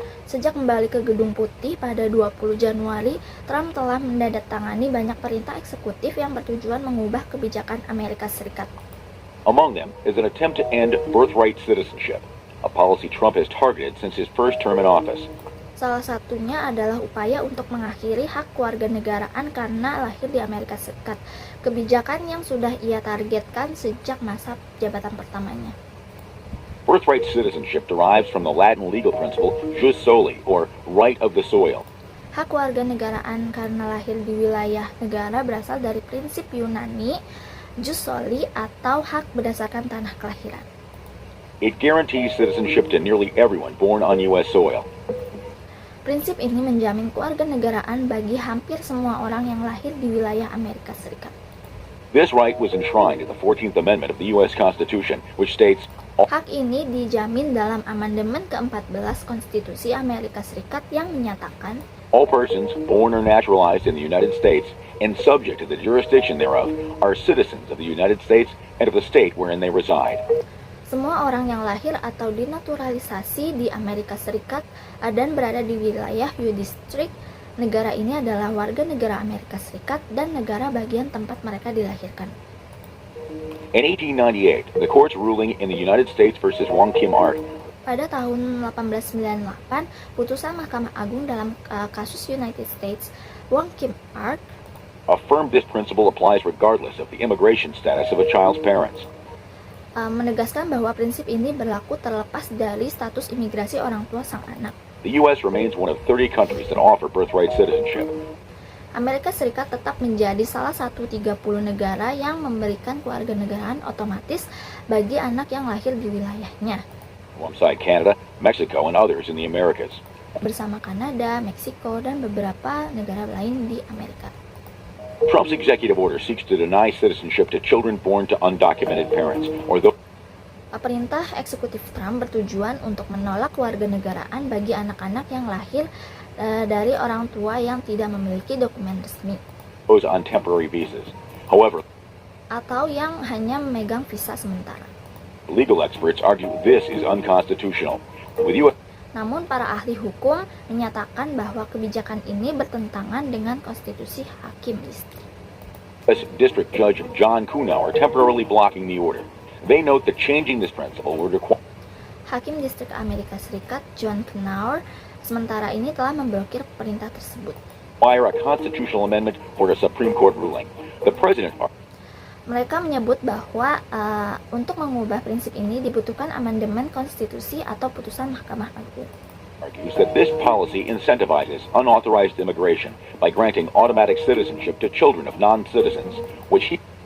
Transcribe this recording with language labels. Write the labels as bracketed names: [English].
[Indonesian] Sejak kembali ke Gedung Putih pada 20 Januari, Trump telah menandatangani banyak perintah eksekutif yang bertujuan mengubah kebijakan Amerika Serikat. [English] Among them is an attempt to end birthright citizenship, a policy Trump has targeted since his first term in office. [Indonesian] Salah satunya adalah upaya untuk mengakhiri hak kewarganegaraan karena lahir di Amerika Serikat, kebijakan yang sudah ia targetkan sejak masa jabatan pertamanya. [English] Birthright citizenship derives from the Latin legal principle jus soli, or right of the soil. [Indonesian] Hak kewarganegaraan karena lahir di wilayah negara berasal dari prinsip Yunani jus soli atau hak berdasarkan tanah kelahiran. [English] It guarantees citizenship to nearly everyone born on U.S. soil. [Indonesian] Prinsip ini menjamin kewarganegaraan bagi hampir semua orang yang lahir di wilayah Amerika Serikat. [English] This right was enshrined in the 14th Amendment of the U.S. Constitution, which states, [Indonesian] Hak ini dijamin dalam amandemen ke-14 Konstitusi Amerika Serikat yang menyatakan [English] all persons born or naturalized in the United States and subject to the jurisdiction thereof are citizens of the United States and of the state wherein they reside. [Indonesian] semua orang yang lahir atau dinaturalisasi di Amerika Serikat dan berada di wilayah U District negara ini adalah warga negara Amerika Serikat dan negara bagian tempat mereka dilahirkan. [English] In 1898, the court's ruling in the United States versus Wong Kim Ark [Indonesian] Pada tahun 1898, putusan Mahkamah Agung dalam kasus United States Wong Kim Ark [English] affirmed this principle applies regardless of the immigration status of a child's parents. [Indonesian] Menegaskan bahwa prinsip ini berlaku terlepas dari status imigrasi orang tua sang anak. [English] The U.S. remains one of 30 countries that offer birthright citizenship. [Indonesian] Amerika Serikat tetap menjadi salah satu 30 negara yang memberikan kewarganegaraan otomatis bagi anak yang lahir di wilayahnya, [English] Alongside Canada, Mexico, and others in the Americas. [Indonesian] bersama Kanada, Meksiko, dan beberapa negara lain di Amerika. [English] Trump's executive order seeks to deny citizenship to children born to undocumented parents, or those [Indonesian] Perintah eksekutif Trump bertujuan untuk menolak kewarganegaraan bagi anak-anak yang lahir dari orang tua yang tidak memiliki dokumen resmi [English] on temporary visas. However, [Indonesian] atau yang hanya memegang visa sementara. [English] legal experts argue this is unconstitutional, with U.S. [Indonesian] Namun para ahli hukum menyatakan bahwa kebijakan ini bertentangan dengan konstitusi hakim distrik. [English] District Judge John Kuhnauer temporarily blocking the order. They note that changing this principle would require [Indonesian] Hakim Distrik Amerika Serikat John Kuhnauer sementara ini telah memblokir perintah tersebut. [English] a constitutional amendment or a Supreme Court ruling. The president [Indonesian] Mereka menyebut bahwa untuk mengubah prinsip ini dibutuhkan amandemen konstitusi atau putusan Mahkamah Agung. [English] argues that this policy incentivizes unauthorized immigration by granting automatic citizenship to children of non-citizens, which he